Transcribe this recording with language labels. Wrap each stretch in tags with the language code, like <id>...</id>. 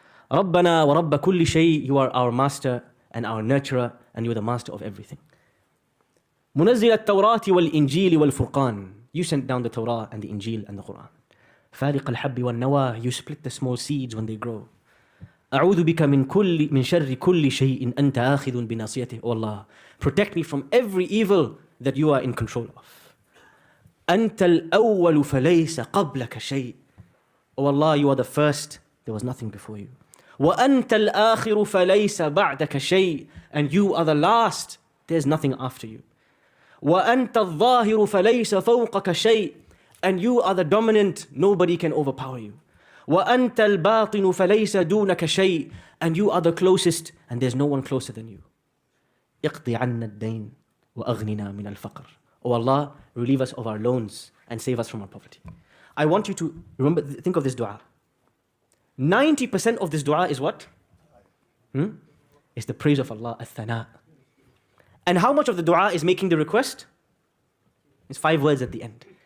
<ar>Rabbana wa rabba kulli shay.</ar> <en>You are our master and our nurturer and you are the master of everything.</en> <ar>Munazzil at-Tawrati wal-Injil wal-Furqan.</ar> <en>You sent down the Torah and the Injil and the Quran.</en> <ar>Faliq al-habbi wal-nawa.</ar> <en>You split the small seeds when they grow.</en> <ar>أعوذ بك من شر كل شيء أنت آخذ بناصيته.</ar> <en>Oh Allah, protect me from every evil that you are in control of.</en> <ar>أنت الأول فليس قبلك شيء.</ar> <en>Oh Allah, you are the first, there was nothing before you.</en> <ar>وأنت الآخر فليس بعدك شيء.</ar> <en>And you are the last, there's nothing after you.</en> <ar>وأنت الظاهر فليس فوقك شيء.</ar> <en>And you are the dominant, nobody can overpower you.</en> <ar>وَأَنْتَ الْبَاطِنُ فَلَيْسَ دُونَكَ شَيْءٍ.</ar> <en>And you are the closest, and there's no one closer than you.</en> <ar>اقضي عنا الدين وأغننا من الفقر.</ar> <en>Oh Allah, relieve us of our loans and save us from our poverty. I want you to remember, think of this dua. 90% of this dua is what? It's the praise of Allah, al-thana. And how much of the dua is making the request? It's 5 words at the end.</en>